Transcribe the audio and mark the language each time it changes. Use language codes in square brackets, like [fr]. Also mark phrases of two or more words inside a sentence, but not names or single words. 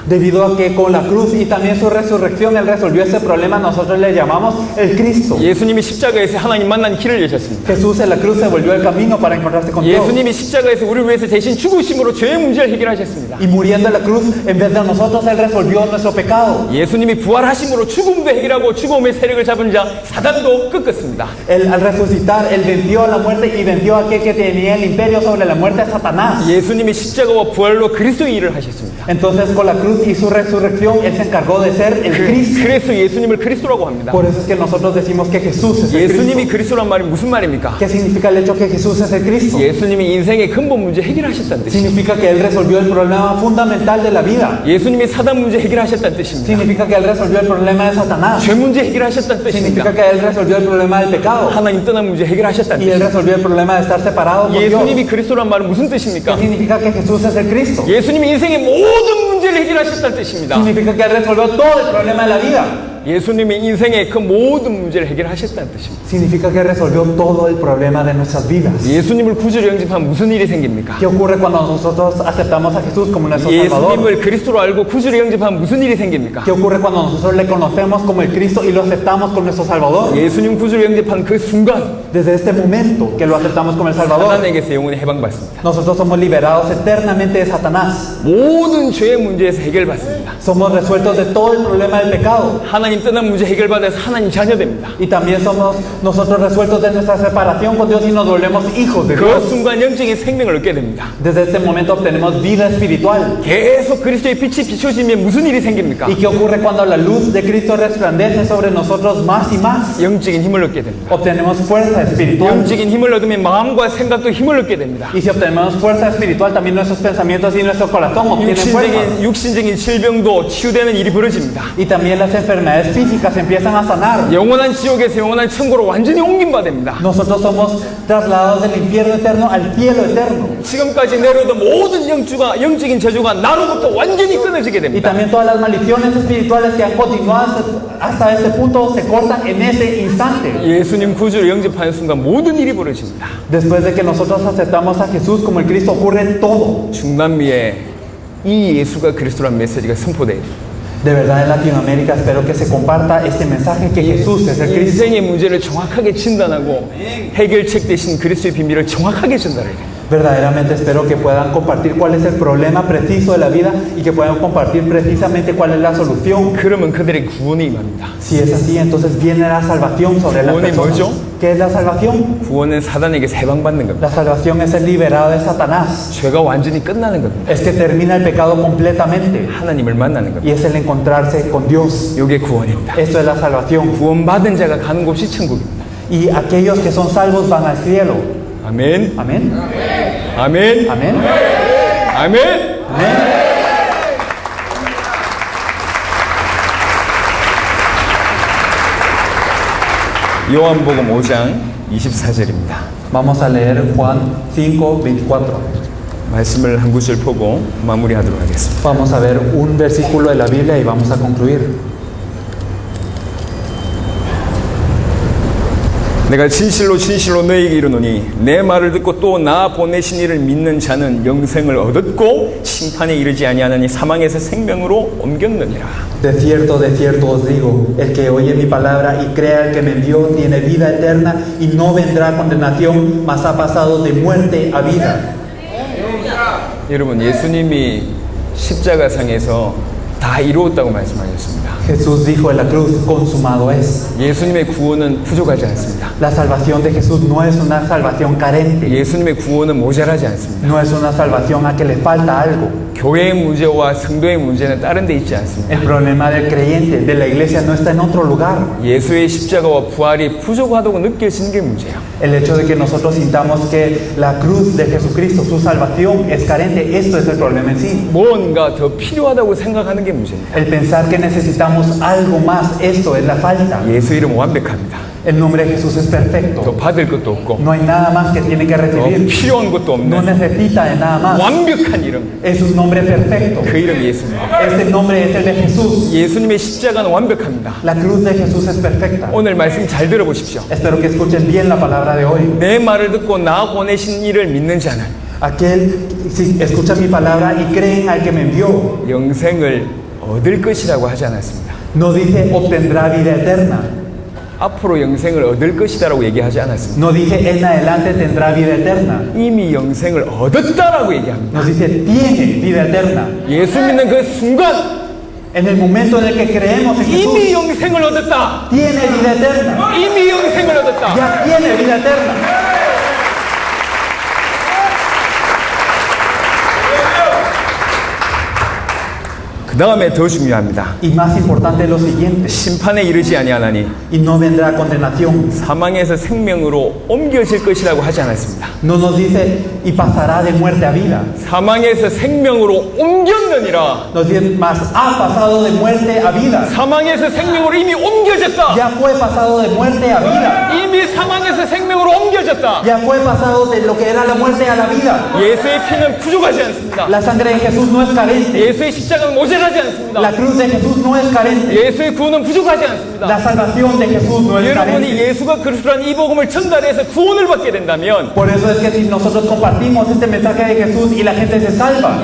[es] Debido a que con la cruz y también su resurrección Él resolvió ese problema, nosotros le llamamos el Cristo. [ko] 예수님이 십자가에서 하나님 만난 길을 여셨습니다. [es] Jesús en la cruz se volvió el camino para encontrarse con Dios. [ko] 예수님이 십자가에서 우리를 위해서 대신 죽으심으로 죄의 문제를 해결하셨습니다. [es] Y muriendo en la cruz, en vez de nosotros, Él resolvió nuestro pecado. [ko] 예수님이 부활하심으로 죽음도 해결하고 죽음의 세력을 잡은 자 사단도 꺾었습니다. [es] Él al resucitar, Él venció a la muerte y venció a aquel que tenía el imperio sobre la muerte, Satanás. [ko] 예수님이 십자가와 부활로 그리스도의 일을 하셨습니다. [es] Entonces con la cruz y su resurrección, Él se encargó de ser el Cristo. [ko] 그래서 예수님을 그리스도라고 합니다. [es] Por eso es que nosotros decimos que Jesús es el [ko] 예수님이 [es] Cristo. [ko] 그리스도란 말이 무슨 말입니까? [es] ¿Qué significa el hecho que Jesús es el Cristo? [ko] 예수님이 인생의 근본 문제 해결하셨다는 뜻입니다. [es] Significa que Él resolvió el problema fundamental de la vida. [ko] 예수님이 사단 문제 해결하셨다는 뜻입니다. [es] Significa que Él resolvió el problema de Satanás. [ko] 죄 문제 해결하셨다는 [es] Significa [ko] 뜻입니다. [es] que Él resolvió el problema del pecado. [ko] 하나님 떠난 문제 해결하셨다는 [es] Y Él [ko] 뜻입니다. [es] resolvió el problema de estar separado con Dios. [ko] 예수님이 그리스도란 말은 무슨 [es] ¿Qué [ko] 뜻입니까? [es] significa que Jesús es el Cristo? [ko] 예수님이 인생의 모든 문제를 해결하셨다는 뜻입니다. [es] Significa que Él resolvió todo el problema de la vida. [ko] 예수님이 인생의 그 모든 문제를 해결하셨다는 뜻입니다. [es] Significa que resolvió todo el problema de nuestras vidas. [ko] 예수님을 구주로 영접하면 무슨 일이 생깁니까? [es] ¿Qué ocurre cuando nosotros aceptamos a Jesús como nuestro Salvador? [ko] 예수님을 그리스도로 알고 구주로 영접하면 무슨 일이 생깁니까? [es] ¿Qué ocurre cuando nosotros le conocemos como el Cristo y lo aceptamos como nuestro Salvador? [ko] 예수님 구주로 영접한 그 순간 [es] Desde este momento que lo aceptamos como el Salvador, [ko] 사단에게서 영원히 해방받습니다. [es] nosotros somos liberados eternamente de Satanás. [ko] 모든 죄의 문제에서 해결받습니다. [es] Somos resueltos de todo el problema del pecado. [ko] 하나님 떠난 문제 해결받아서 하나님 자녀됩니다. [es] Y también somos nosotros resueltos de nuestra separación con Dios y nos volvemos hijos de [ko] 그 [es] Dios. [ko] 순간 영적인 생명을 얻게 됩니다. [es] Desde este momento obtenemos vida espiritual. [ko] 계속 그리스도의 빛이 비춰지면 무슨 일이 생깁니까? [es] ¿Y qué ocurre cuando la luz de Cristo resplandece sobre nosotros más y más? [ko] 영적인 힘을 얻게 됩니다. [es] Obtenemos fuerza espiritual. [ko] 영적인 힘을 얻으면 마음과 생각도 힘을 얻게 됩니다. [es] Y si obtenemos fuerza espiritual, también nuestros pensamientos y nuestro corazón obtienen fuerza. [ko] 육신적인 질병도 치유되는 일이 벌어집니다. [es] Y también las enfermedades físicas empiezan a sanar. [ko] 영원한 지옥에서 영원한 천국으로 완전히 옮김받아 됩니다. [es] Nosotros somos trasladados del infierno eterno al cielo eterno. [ko] 지금까지 내려오던 모든 영적인 저주가 나로부터 완전히 끊어지게 [es] Y [ko] 됩니다. [es] también todas las maldiciones espirituales que han continuado hasta este punto se cortan en ese instante. [ko] 예수님 구주를 영접하는 순간 모든 일이 벌어집니다. [es] Después de que nosotros aceptamos a Jesús como el Cristo, ocurre todo. [ko] 중남미에 이 예수가 그리스도란 메시지가 선포돼요. [es] De verdad, en Latinoamérica espero que se comparta este mensaje que Jesús es el Cristo. [ko] 인생의 문제를 정확하게 진단하고 해결책 대신 그리스도의 비밀을 정확하게 전달해요. [es] Verdaderamente espero que puedan compartir cuál es el problema preciso de la vida y que puedan compartir precisamente cuál es la solución. [ko] 그러면 그들의 구원이 임합니다. [es] Si es así, entonces viene la salvación sobre las [ko] 구원이 [es] personas. [ko] 뭐죠? [es] ¿Qué es la salvación? [ko] 구원은 사단에게서 해방받는 겁니다. [es] La salvación es ser liberado de Satanás. [ko] 죄가 완전히 끝나는 겁니다. [es] Es que termina el pecado completamente [ko] 하나님을 만나는 겁니다. [es] y es el encontrarse con Dios. [ko] 이게 구원입니다. [es] Esto es la salvación. [ko] 구원받은 자가 가는 곳이 천국입니다. [es] Y aquellos que son salvos van al cielo. [ko] 아멘. [es] Amén. [ko] 아멘. [es] Amén. [ko] 아멘. [es] Amén. [ko] 요한복음 5장 24절입니다. [es] Vamos a leer Juan 5:24. [ko] 말씀을 한 구절 보고 마무리하도록 하겠습니다. [es] Vamos a ver un versículo de la Biblia y vamos a concluir. [ko] 내가 진실로 진실로 너에게 이르노니 내 말을 듣고 또 나 보내신 이를 믿는 자는 영생을 얻었고 심판에 이르지 아니하나니 사망에서 생명으로 옮겼느니라. [es] De cierto os digo, el que oye mi palabra y crea el que me envió tiene vida eterna y no vendrá a condenación, mas ha pasado de muerte a vida. [ko] 여러분, 예수님이 십자가상에서 다 이루었다고 말씀하셨습니다. [es] Jesús dijo en la cruz, consumado es. [ko] 예수님의 구원은 부족하지 않습니다. [es] La salvación de Jesús no es una salvación carente, [ko] 예수님의 구원은 모자라지 않습니다. [es] no es una salvación a que le falta algo. [ko] 교회의 문제와 성도의 문제는 다른 데 있지 않습니다. [es] El problema del creyente, de la iglesia, no está en otro lugar. [ko] 예수의 십자가와 부활이 부족하다고 느껴지는 게 문제예요. [es] El hecho de que nosotros sintamos que la cruz de Jesucristo, su salvación, es carente, esto es el problema en sí. [ko] 뭔가 더 필요하다고 생각하는 게 문제입니다. [es] El pensar que necesitamos algo más, esto es la falta. [ko] 예수 이름 완벽합니다. [es] El nombre de Jesús es [ko] 더 [es] perfecto. [ko] 받을 것도 없고 [es] No hay nada más que tiene que [ko] 더 [es] recibir. [ko] 필요한 것도 [es] No [ko] 없는 [es] necesita de nada más. [ko] 완벽한 이름, [es] Es un nombre perfecto. [ko] 그 이름이 예수입니다. [es] Este nombre es el de Jesús. [ko] 예수님의 십자가는 완벽합니다. [es] La cruz de Jesús es perfecta. [ko] 오늘 말씀 잘 들어보십시오. [es] Espero que escuchen bien la palabra de hoy. [ko] 내 말을 듣고 나 보내신 이를 믿는 자는 [es] Aquel, si escucha mi palabra y creen al que me envió, [ko] 영생을 얻을 것이라고 하지 않았습니다. [es] no dice obtendrá vida eterna. [ko] 앞으로 영생을 얻을 것이다라고 얘기하지 않았습니다. [es] No dije en adelante tendrá vida eterna. [ko] 이미 영생을 얻었다라고 얘기합니다. [es] Nos dice tiene vida eterna. [ko] 예수 믿는 그 순간 [es] En el momento en el que creemos en Jesús, [ko] 이미 영생을 얻었다. [es] tiene vida eterna. [ko] 이미 영생을 얻었다. [es] Ya tiene vida eterna. [ko] 그 다음에 더 중요합니다. [es] Y más importante es lo siguiente, [ko] 심판에 이르지 아니하나니 [es] y no vendrá condenación. [ko] 사망에서 생명으로 옮겨질 것이라고 하지 않았습니다. [es] No nos dice y pasará de muerte a vida. [ko] 사망에서 생명으로 옮겼느니라. [es] Nos dice, mas ha pasado de muerte a vida. [ko] 사망에서 생명으로 이미 옮겨졌다. [es] Ya fue pasado de muerte a vida. [ko] 이미 사망에서 생명으로 옮겨졌다. [es] Ya fue pasado de lo que era la muerte a la vida. [ko] 예수의 피는 부족하지 않습니다. [es] La sangre de Jesús no es carente. [ko] 예수의 십자가는 모자라지 않습니다. [es] La cruz de Jesús no es carente. [ko] 예수의 구원은 부족하지 않습니다. [es] La salvación de Jesús no es [ko] 여러분이 [es] carente. [ko] 예수가 그리스도라는 이 복음을 전달해서 구원을 받게 된다면 [es] Por eso es que si nosotros compartimos este mensaje de Jesús y la gente se salva,